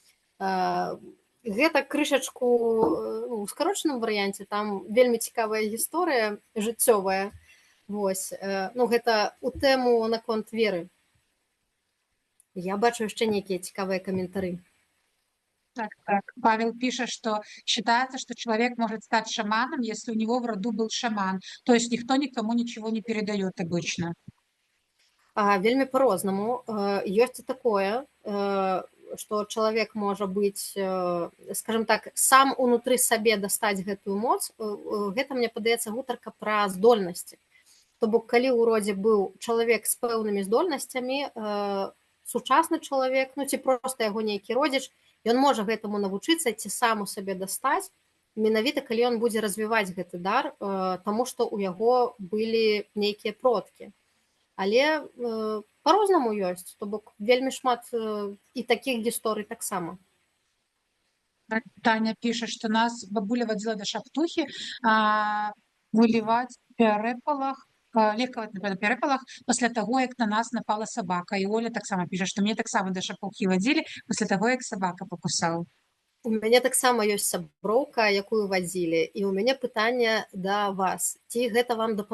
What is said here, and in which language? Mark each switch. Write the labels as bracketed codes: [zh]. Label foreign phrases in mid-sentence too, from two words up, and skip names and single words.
[be] Гэта крышачку ў скарочаным варыянце, там вельмі цікавая гісторыя жыццёвая. Вось. Гэта ў тэму наконт веры. Я бачу яшчэ нейкія цікавыя каментары. Так. [ru] Павел пишет, что считается, что человек может стать шаманом, если у него в роду был шаман. То есть никто никому ничего не передает обычно. [be] Вельмі по-рознаму. Ёсць і такое, што чалавек можа быць, [ru] скажем так, [be] сам унутры сабе дастаць гэтую моц. Гэта, мне падаецца, гутарка пра здольнасці. То бок, калі ў родзе быў чалавек з пэўнымі здольнасцямі, сучасны чалавек, ці проста яго нейкі родзіч, ён можа гэтаму навучыцца ці сам у сабе дастаць, менавіта калі ён будзе развіваць гэты дар, таму што ў яго былі нейкія продкі. Але па-рознаму ёсць, то бок вельмі шмат і такіх гісторый таксама. Таня пишет, что нас бабуля водила до шаптухи выливать в перепалах, лекаваць на перепалах пасля таго, як на нас напала сабака. І Оля таксама піша, што мне таксама да шапухі вадзілі пасля таго, як сабака пакусаў. У мяне таксама ёсць сяброўка, якую вадзілі, і ў мяне пытанне да вас.